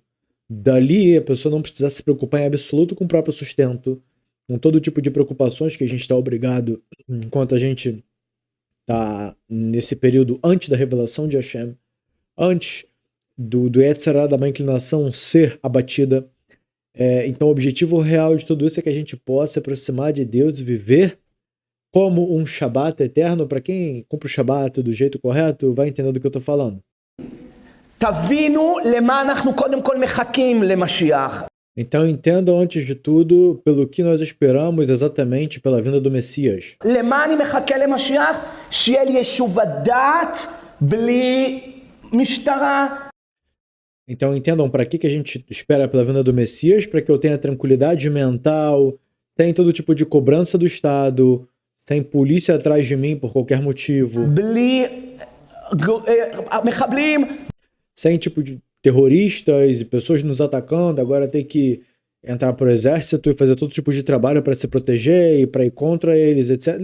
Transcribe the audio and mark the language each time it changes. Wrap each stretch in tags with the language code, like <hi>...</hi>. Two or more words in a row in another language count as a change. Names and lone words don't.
<pt>Dali a pessoa não precisa se preocupar em absoluto com o próprio sustento, com todo tipo de preocupações que a gente está obrigado enquanto a gente está nesse período antes da revelação de Hashem, antes do</pt> <he>יצר הרע,</he> <pt>da má inclinação ser abatida. Então o objetivo real de tudo isso é que a gente possa se aproximar de Deus e viver como um Shabat eterno. Para quem cumpre o Shabat do jeito correto, vai entender do que eu estou falando.</pt> <he>תבינו למה אנחנו קודם כל מחכים למשיח.</he> <pt>Então entendam antes de tudo pelo que nós esperamos exatamente pela vinda do Messias.</pt> <he>למה אני מחכה למשיח? שיהיה לי יישוב הדעת בלי משטרה.</he> <pt>Então entendam para que a gente espera pela vinda do Messias, para que eu tenha tranquilidade mental, sem todo tipo de cobrança do Estado, sem polícia atrás de mim por qualquer motivo, sem tipo de terroristas e pessoas nos atacando, agora tem que entrar pro exército e fazer todo tipo de trabalho para se proteger e para ir contra eles, etc.</pt>